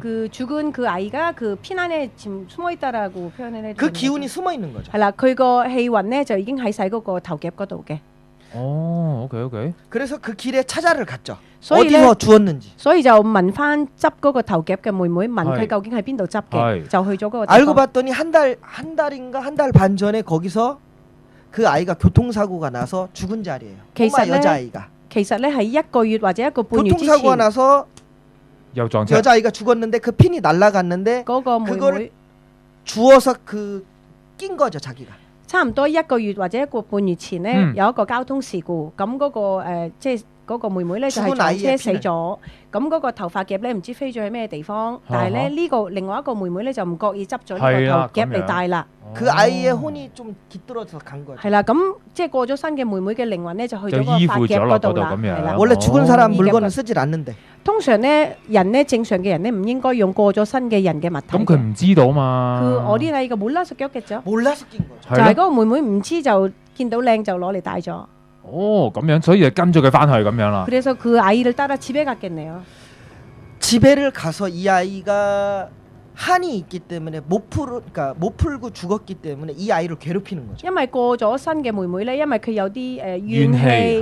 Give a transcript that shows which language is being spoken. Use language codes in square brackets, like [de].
[ko] 그 죽은 그 아이가 그 핀 안에 지금 숨어 있다라고 표현을 해주는 그 기운이 숨어 있는 거죠. [yue] 係啦，佢個氣運咧就已經喺晒嗰個頭夾嗰度嘅。哦 ，OK。 [ko] 그래서 그 길에 찾아를 갔죠. [yue] 所以咧 [ko] 어디서 주웠는지. [yue] 所以就問翻執嗰個頭夾嘅妹妹，問佢究竟喺邊度執嘅，就去咗嗰個地方。 [ko] 알고 봤더니 한 달 반 전에 거기서 그 아이가 교통사고가 나서 죽은 자리예요. 꼬마 여자아이가. [yue] 其實咧係一個月或者一個半月之前， [ko] 교통사고가 나서 여자아이가 여자아이가 죽었는데 그 핀이 날아갔는데 [yue] 嗰個妹妹 [ko] 그걸 주워서 그 낀 거죠 자기가. [yue] 差唔多一個月或者一個半月前咧，有一個交通事故，咁嗰個即係嗰個妹妹咧就係撞車死咗，咁嗰個頭髮夾咧唔知飛咗去咩地方，但係咧呢個另外一個妹妹咧就唔覺意執咗呢個頭夾嚟戴啦。 [ko] 그 아이의 혼이 좀 깃들어서 간 거죠. [yue] 係啦，咁即係過咗身嘅妹妹嘅靈魂咧就去咗個髮夾嗰度啦。係啦， [ko] 원래 죽은 사람 물건은 쓰질 않는데. [yue] 通常咧人咧正常嘅人咧唔應該用過咗身嘅人嘅物體。咁佢唔知道嘛？ [ko] 그 어린아이가 몰라서 꼈겠죠. 몰라서 낀 거죠. [yue] 就係嗰個妹妹唔知就見到靚就攞嚟戴咗。哦，咁樣，所以就跟咗佢翻去咁樣啦。 [ko] 그래서 그 아이를 따라 집에 갔겠네요. 집에를 가서 이 아이가 한이 있기 때문에 그러니까 못 풀고 죽었기 때문에 이 아이를 괴롭히는 거죠. [yue] 因為過咗身嘅妹妹咧，因為佢有啲怨氣，